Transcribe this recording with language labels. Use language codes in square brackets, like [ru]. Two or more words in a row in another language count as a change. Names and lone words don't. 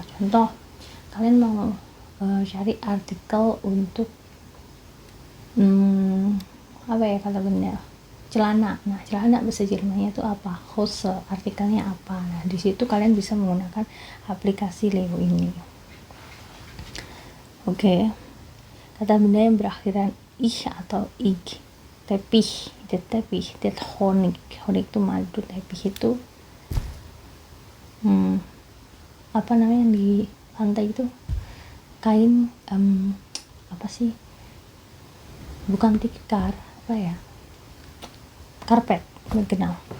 [id] Contoh, kalian mau cari artikel untuk apa ya kata benda, celana. Nah, celana bahasa Jermannya itu apa? Hose, artikelnya apa? Nah, di situ kalian bisa menggunakan aplikasi Leo ini. Oke. Kata benda yang berakhiran ich atau ig. Teppich, [de] der Honig [id] itu madu. Teppich itu apa namanya yang di lantai itu, kain apa sih, bukan tikar, apa ya, karpet, karpet.